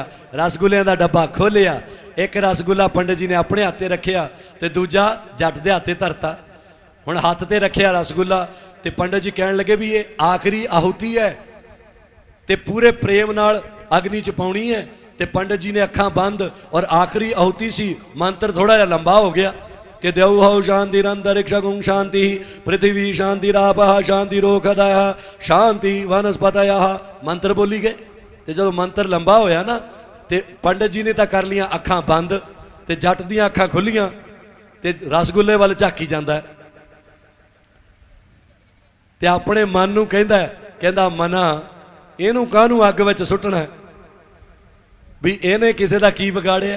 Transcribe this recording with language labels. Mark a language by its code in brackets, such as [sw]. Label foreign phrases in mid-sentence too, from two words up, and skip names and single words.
[pa] ਰਸਗੁੱਲਿਆਂ ਦਾ ਡੱਬਾ ਖੋਲ੍ਹਿਆ, ਇੱਕ ਰਸਗੁੱਲਾ ਪੰਡਿਤ ਜੀ ਨੇ ਆਪਣੇ ਹੱਥ ਤੇ ਰੱਖਿਆ ਤੇ ਦੂਜਾ ਜੱਟ ਦੇ ਹੱਥ ਤੇ ਧਰਤਾ। ਹੁਣ ਹੱਥ ਤੇ ਰੱਖਿਆ ਰਸਗੁੱਲਾ ਤੇ ਪੰਡਿਤ ਜੀ ਕਹਿਣ ਲੱਗੇ ਵੀ ਇਹ ਆਖਰੀ ਆਹੁਤੀ ਹੈ ਤੇ ਪੂਰੇ ਪ੍ਰੇਮ ਨਾਲ ਅਗਨੀ ਚ ਪਾਉਣੀ ਹੈ। ਤੇ ਪੰਡਿਤ ਜੀ ਨੇ ਅੱਖਾਂ ਬੰਦ ਔਰ ਆਖਰੀ ਆਹੁਤੀ ਸੀ। ਮੰਤਰ ਥੋੜਾ ਜਿਹਾ ਲੰਬਾ ਹੋ ਗਿਆ कि [sa] देवौ शांतिरंतरिक्षगुं शांति पृथ्वी शांतिरापः शांतिरोखदयः शांति वनस्पतयः [pa] ਮੰਤਰ ਬੋਲੀ ਗਏ। ਤੋ ਜੋ ਮੰਤਰ ਲੰਬਾ ਹੋਇਆ ਨਾ ਤੋ ਪੰਡਿਤ ਜੀ ਨੇ ਤੋ ਕਰ ਲਿਆ ਅੱਖਾਂ ਬੰਦ ਤੋ ਜੱਟ ਦੀ ਅੱਖਾਂ ਖੁੱਲ੍ਹੀਆਂ ਤੋ ਰਸਗੁੱਲੇ ਵੱਲ ਝਾਕੀ ਜਾਤਾ ਹੈ ਤੋ ਆਪਣੇ ਮਨ ਨੂੰ ਕਹਿੰਦਾ ਕਹਿੰਦਾ ਮਨਾ ਇਹਨੂੰ ਕਾਹਨੂੰ ਅੱਗ ਵਿੱਚ ਸੁੱਟਣਾ ਭੀ ਇਹਨੇ ਕਿਸੇ ਦਾ ਕੀ ਵਿਗਾੜਿਆ।